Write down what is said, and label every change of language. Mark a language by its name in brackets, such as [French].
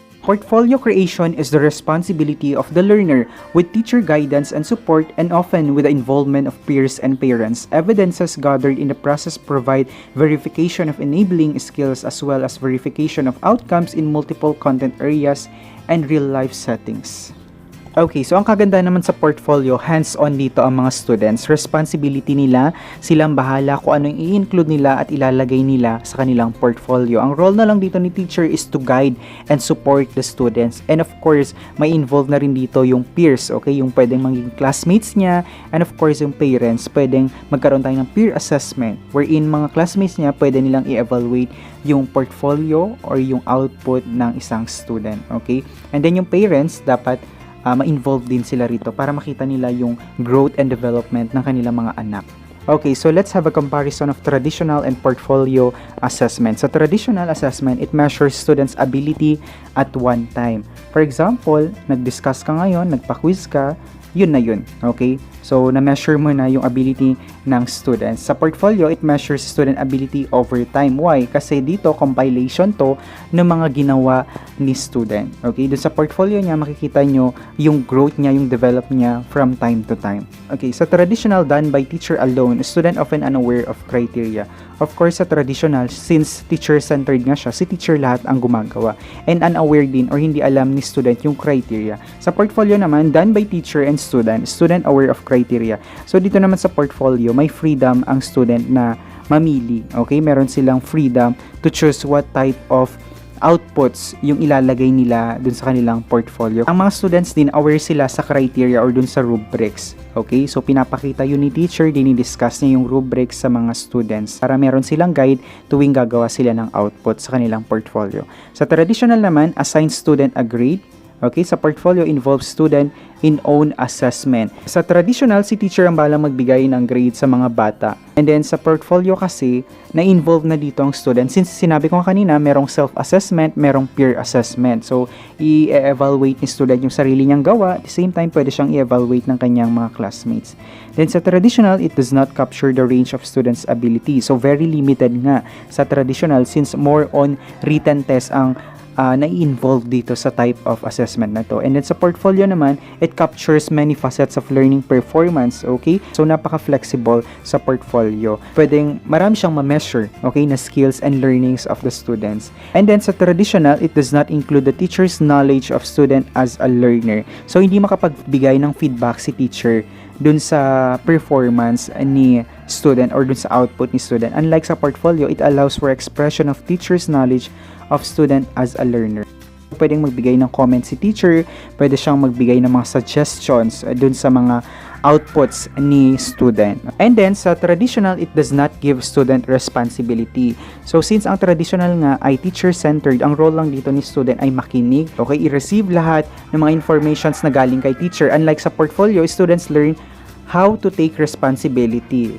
[English] Portfolio creation is the responsibility of the learner, with teacher guidance and support, and often with the involvement of peers and parents. Evidences gathered in the process provide verification of enabling skills as well as verification of outcomes in multiple content areas and real-life settings. [Filipino] Okay, so ang kaganda naman sa portfolio, hands-on dito ang mga students. Responsibility nila, silang bahala kung anong i-include nila at ilalagay nila sa kanilang portfolio. Ang role na lang dito ni teacher [English] is to guide and support the students. [Filipino] And of course, may involve na rin dito yung peers, okay? Yung pwedeng maging classmates niya, and of course, yung parents, pwedeng magkaroon tayo ng peer assessment, wherein mga classmates niya, pwede nilang i-evaluate yung portfolio or yung output ng isang student, okay? And then yung parents, dapat ma-involve din sila rito para makita nila yung growth and development ng kanilang mga anak. [English] Okay, so let's have a comparison of traditional and portfolio assessment. Sa traditional assessment, it measures students' ability at one time. [Filipino] For example, nag-discuss ka ngayon, nagpa-quiz ka, yun na yun. Okay? So, na-measure mo na yung ability ng students. Sa portfolio, [English] it measures student ability over time. Why? [Filipino] Kasi dito, compilation to ng mga ginawa ni student. Okay? Doon sa portfolio niya, makikita nyo yung growth niya, yung develop niya from time to time. [English] Okay, sa traditional done by teacher alone, student often unaware of criteria. [Filipino] Of course, sa traditional, since teacher-centered nga siya, si teacher lahat ang gumagawa. [English] And unaware din or [Filipino] hindi alam ni student yung criteria. [English] Sa portfolio naman, done by teacher and student aware of criteria. [Filipino] So, dito naman sa portfolio, may freedom ang student na mamili. Okay? Meron silang freedom [English] to choose what type of outputs [Filipino] yung ilalagay nila dun sa kanilang portfolio. Ang mga students din, aware sila sa criteria or dun sa rubrics. Okay? So, pinapakita yun ni teacher, dinidiscuss niya yung rubrics sa mga students para meron silang guide tuwing gagawa sila ng output sa kanilang portfolio. [English] Sa traditional naman, assign student a grade. Okay, sa portfolio involves student in own assessment. [Filipino] Sa traditional, si teacher ang balang magbigay ng grade sa mga bata. And then sa portfolio kasi, na-involve na dito ang student. Since sinabi ko kanina, merong self-assessment, merong peer assessment. So, i-evaluate ni student yung sarili niyang gawa. [English] At the same time, pwede siyang i-evaluate ng kanyang mga classmates. Then sa traditional, it does not capture the range of students' ability. [Filipino] So, very limited nga sa traditional since more on written test ang na-involve dito sa type of assessment na to. And then sa portfolio naman, [English] it captures many facets of learning performance, [Filipino] okay? So, napaka-flexible sa portfolio. Pwedeng marami siyang ma-measure, okay, na skills and learnings of the students. [English] And then sa traditional, it does not include the teacher's knowledge of student as a learner. [Filipino] So, hindi makapagbigay ng feedback si teacher dun sa performance ni student or dun sa output ni student. [English] Unlike sa portfolio, it allows for expression of teacher's knowledge of student as a learner. [Filipino] Pwedeng magbigay ng comment si teacher, pwede siyang magbigay ng mga suggestions dun sa mga outputs ni student. [English] And then, sa traditional, it does not give student responsibility. [Filipino] So, since ang traditional nga ay teacher-centered, ang role lang dito ni student ay makinig, okay, i-receive lahat ng mga informations na galing kay teacher. [English] Unlike sa portfolio, students learn how to take responsibility.